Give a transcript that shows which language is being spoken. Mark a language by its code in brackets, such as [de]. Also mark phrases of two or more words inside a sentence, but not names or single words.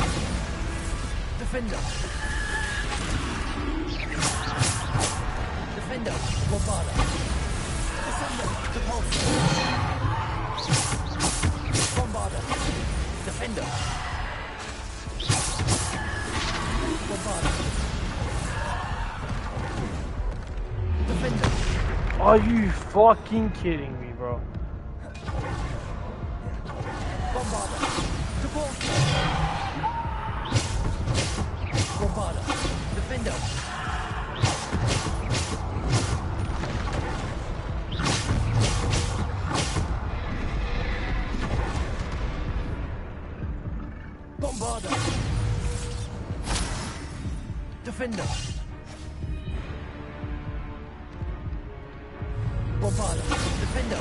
[en] Defender. Defender. Bombarda. Descender. Depulso. Bombarda. Defender. Bombarda. Defender. Are you fucking kidding me, bro? Bombarda. Depulso. Bombarda. Defender. Bombarda. Defender. Bombarda. Defender.